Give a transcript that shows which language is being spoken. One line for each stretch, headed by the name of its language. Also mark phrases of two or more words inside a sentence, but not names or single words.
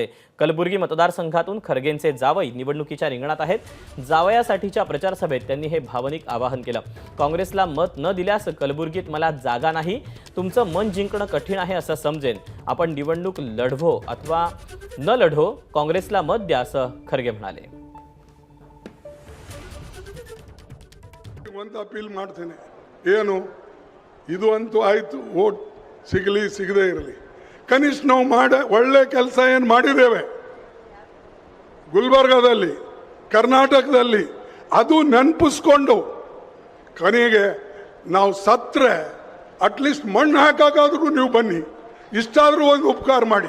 Marathi: कलबुर्गी मतदारसंघातून खरगेंचे जावई निवडणुकीच्या रिंगणात आहेत। जावयासाठीच्या प्रचार सभेत त्यांनी हे भावनिक आवाहन केलं। काँग्रेसला मत न दिल्यास कलबुर्गीत मला जागा नाही, तुमचं मन जिंकणं कठीण आहे असं समजेन। आपण निवडणूक लढवो अथवा न लढवो, काँग्रेसला मत द्या असं खरगे म्हणाले।
Kannada: ಒಂದು ಅಪೀಲ್ ಮಾಡ್ತೇನೆ, ಏನು ಇದು ಅಂತೂ ಆಯ್ತು, ವೋಟ್ ಸಿಗಲಿ ಸಿಗದೇ ಇರಲಿ, ಕನಿಷ್ಠ ನಾವು ಒಳ್ಳೆ ಕೆಲಸ ಏನು ಮಾಡಿದ್ದೇವೆ ಗುಲ್ಬರ್ಗಾದಲ್ಲಿ ಕರ್ನಾಟಕದಲ್ಲಿ ಅದು ನೆನಪಿಸ್ಕೊಂಡು ಕೊನೆಗೆ ನಾವು ಸತ್ರೆ ಅಟ್ಲೀಸ್ಟ್ ಮಣ್ಣು ಹಾಕಾಕಾದ್ರೂ ನೀವು ಬನ್ನಿ, ಇಷ್ಟಾದರೂ ಒಂದು ಉಪಕಾರ ಮಾಡಿ।